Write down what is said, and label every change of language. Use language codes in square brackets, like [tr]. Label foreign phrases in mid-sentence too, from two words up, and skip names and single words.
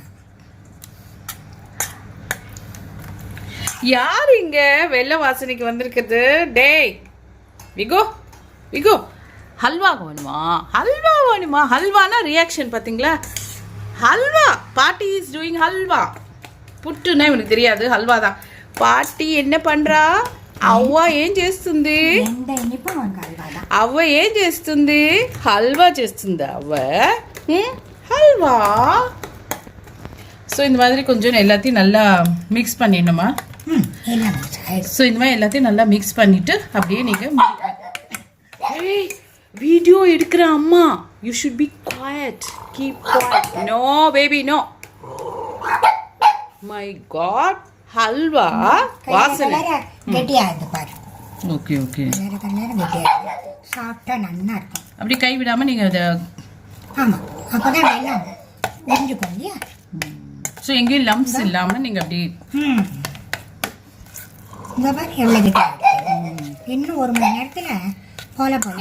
[ta] யார் இங்க வெள்ள வாசனைக்கு வந்திருக்குது? டேய் விகோ, விகோ ஹல்வா வேணுமா? ஹல்வா வேணுமா? ஹல்வானா ரியாக்ஷன் பார்த்தீங்களா? ஹல்வா, பாட்டி [en] is doing [ta] ஹல்வா. புட்டுன்னா இவனுக்கு தெரியாது, ஹல்வா தான். பாட்டி என்ன பண்றா? [te] అవ్వ ఏం చేస్తుంది? అవ్వ ఏం చేస్తుంది? హల్వా చేస్తుందా అవ్వ? హల్వా. [ta] ஸோ இந்த மாதிரி கொஞ்சம் எல்லாத்தையும் நல்லா மிக்ஸ் பண்ணிடணுமா? ஸோ இந்த மாதிரி எல்லாத்தையும் நல்லா மிக்ஸ் பண்ணிட்டு அப்படியே நீங்கள் வீடியோ எடுக்கிற அம்மா, [en] you should be quiet, keep quiet. no baby no. my god, [ta] ஹல்வா வாசனை கெட்டியாகுது பாரு. [en] okay okay, [ta] சாப்பிட்டா நல்லா இருக்கும். அப்படி கை விடாமல் நீங்கள் அதை. ஆமாம், அப்போ தான் வெல்லம் உறிஞ்சுக்கும் இல்லையா? ஸோ எங்கேயும் லம்ப்ஸ் இல்லாமல் நீங்கள் அப்படி. இந்த மாதிரி எவ்வளோ கெட்டியாக இன்னும் 1 மணி நேரத்தில் போல போல.